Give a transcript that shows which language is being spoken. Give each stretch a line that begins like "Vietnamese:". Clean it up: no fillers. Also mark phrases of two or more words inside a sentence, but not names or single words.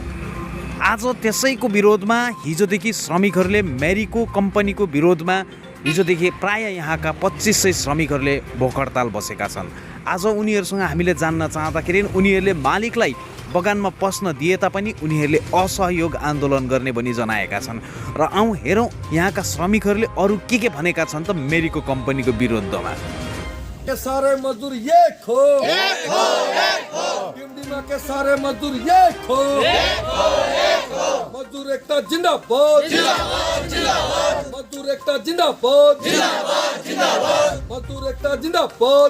Nepali: आज त्यसैको विरोधमा हिजोदेखि श्रमिकहरूले मेरीको कम्पनीको विरोधमा हिजोदेखि प्राय यहाँका 2500 श्रमिकहरूले भोक हडताल बसेका छन्। आज उनीहरूसँग हामीले जान्न चाहँदाखेरि उनीहरूले मालिकलाई बगानमा पस्न दिए तापनि उनीहरूले असहयोग आन्दोलन गर्ने भनी जनाएका छन्। र आउँ हेरौँ यहाँका श्रमिकहरूले अरू के भनेका छन् त मेरीको कम्पनीको विरुद्धमा।
Hindi: के सारे मजदूर ये खो, डिमडिमा के सारे मजदूर ये खो, मजदूर एकता जिंदाबाद, मजदूर एकता जिंदाबाद, मजदूर एकता जिंदाबाद।